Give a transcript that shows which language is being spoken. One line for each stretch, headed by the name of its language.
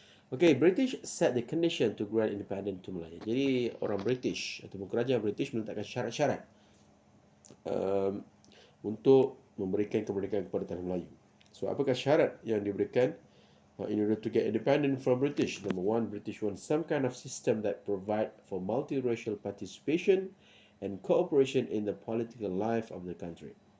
English: Okay, British set the condition to grant independence to Malaya.
Malay: Jadi orang British ataupun kerajaan British meletakkan syarat-syarat untuk memberikan kemerdekaan kepada tanah Melayu. So, apakah syarat yang diberikan
English: in order to get independent from British? Number one, British want some kind of system that provide for multiracial participation and cooperation in the political life of the country.